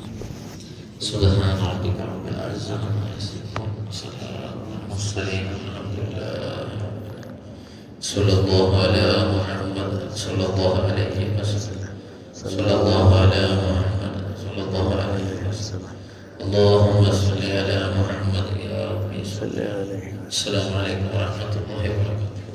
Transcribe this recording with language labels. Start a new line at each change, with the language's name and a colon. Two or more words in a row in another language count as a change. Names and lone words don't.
Arabic: سبحان ربك رب العزة عما يصفون وسلام مرسلين الحمد لله. صلى الله على محمد صلى الله عليه وسلم. صلى الله على محمد صلى الله عليه وسلم. اللهم صل على محمد يا ربي صل عليه. السلام عليكم ورحمة الله وبركاته.